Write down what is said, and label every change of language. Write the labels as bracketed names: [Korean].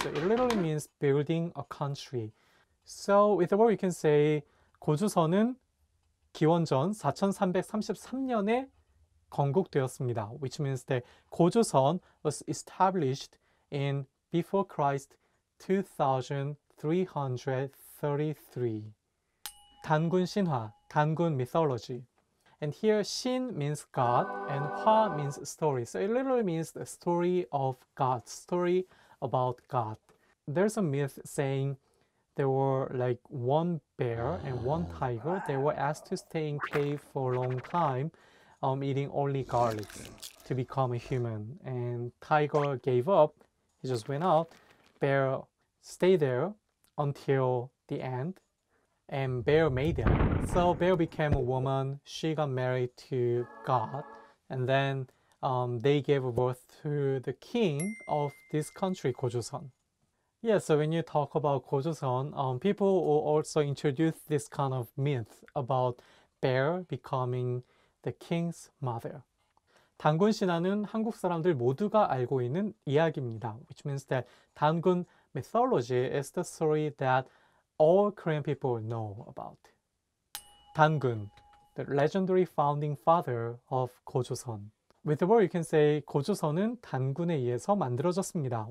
[English] So it literally means building a country. So with the word you can say [Korean] 고조선은 기원전 4333년에 건국되었습니다. [English] Which means that 고조선 was established in before Christ 2333. [Korean] 단군 신화, 단군 mythology. [English] And here 신 means God and 화 means story. So it literally means the story of God, story about God. There's a myth saying there were like one bear and one tiger. They were asked to stay in cave for a long time, eating only garlic to become a human. And tiger gave up. He just went out. Bear stayed there until the end, and bear made it. So bear became a woman. She got married to God, and then they gave birth to the king of this country, 고조선. Yeah, so when you talk about 고조선, people will also introduce this kind of myth about bear becoming the king's mother. [Korean] 단군 신화는 한국 사람들 모두가 알고 있는 이야기입니다. [English] Which means that 단군 mythology is the story that all Korean people know about. 단군, the legendary founding father of 고조선. With the word you can say [Korean] 고조선은 단군에 의해서 만들어졌습니다.